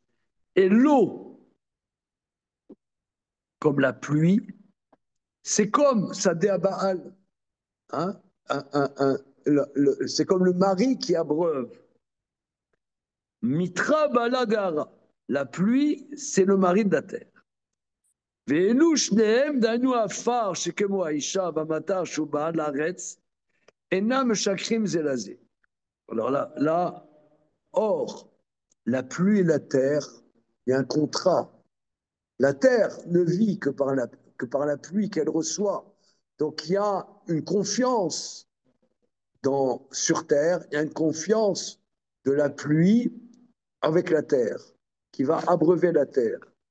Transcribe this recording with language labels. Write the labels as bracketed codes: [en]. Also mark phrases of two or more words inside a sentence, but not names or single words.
[fr] Et l'eau, comme la pluie, c'est comme [he] שדה בעל. [fr] Hein? C'est comme le mari qui abreuve. [arc] מיטרא בעלה דארעא. [fr] La pluie, c'est le mari de la terre. [he] ואלו שניהם, דהיינו העפר שכמו האישה במטר שהוא בעל לארץ, אינם משככים זה לזה. [fr] Alors là, or, la pluie et la terre, il y a un contrat. La terre ne vit que par la pluie qu'elle reçoit. Donc il y a une confiance sur terre, il y a une confiance de la pluie avec la terre, qui va abreuver la terre.